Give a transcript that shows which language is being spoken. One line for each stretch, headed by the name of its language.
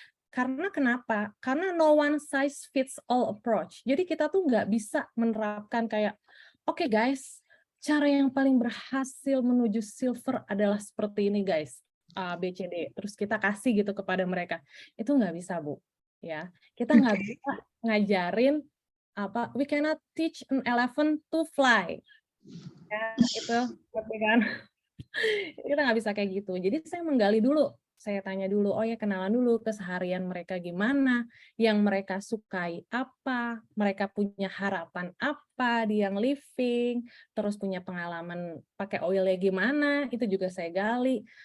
Indonesian: Karena kenapa? Karena
English: no one size fits all approach.
Indonesian: Jadi kita tuh nggak bisa menerapkan kayak, oke guys, cara yang paling berhasil menuju silver adalah seperti ini guys, A, B, C, D. Terus kita kasih gitu kepada mereka. Itu nggak bisa, Bu. Ya, kita nggak Oke. bisa ngajarin apa,
English: we cannot teach an elephant to fly.
Indonesian: Ya, itu ngerti kan? Kita nggak bisa kayak gitu. Jadi saya menggali dulu, saya tanya dulu, oh ya kenalan dulu keseharian mereka gimana, yang mereka sukai apa, mereka punya harapan apa di yang living, terus punya pengalaman pakai oilnya gimana, itu juga saya gali.